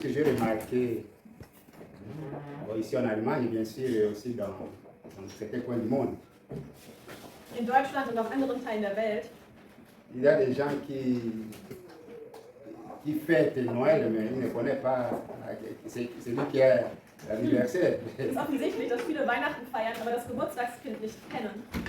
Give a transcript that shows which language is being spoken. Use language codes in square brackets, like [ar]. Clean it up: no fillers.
[fr] que j'ai remarqué, ici en Allemagne, bien sûr, et aussi dans certains coins du monde, [de] In Deutschland und auch anderen Teilen der Welt [fr] il y a des gens qui fêtent Noël, mais ils ne connaissent pas c'est lui qui est l'anniversaire. [de] ist es offensichtlich, dass viele Weihnachten feiern, aber das Geburtstagskind nicht kennen